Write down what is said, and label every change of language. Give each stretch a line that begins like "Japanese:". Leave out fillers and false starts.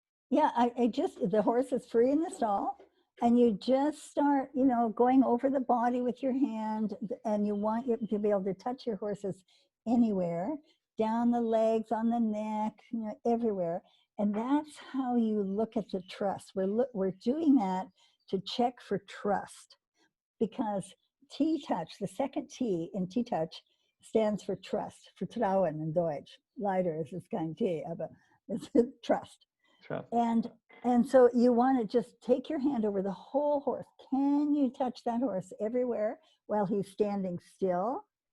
English: Yeah, the horse is free in the stall, and you just start, going over the body with your hand, and you want to be able to touch your horses anywhere, down the legs, on the neck, everywhere. And that's how you look at the trust. We're doing that to check for trust, because T-touch, the second T in T-touch, stands for trust,
German: Vertrauen in Deutsch. Leider ist es kein T, aber
English: it's trust. And so you want to just take your hand over the whole horse. Can you touch that horse everywhere while he's standing still?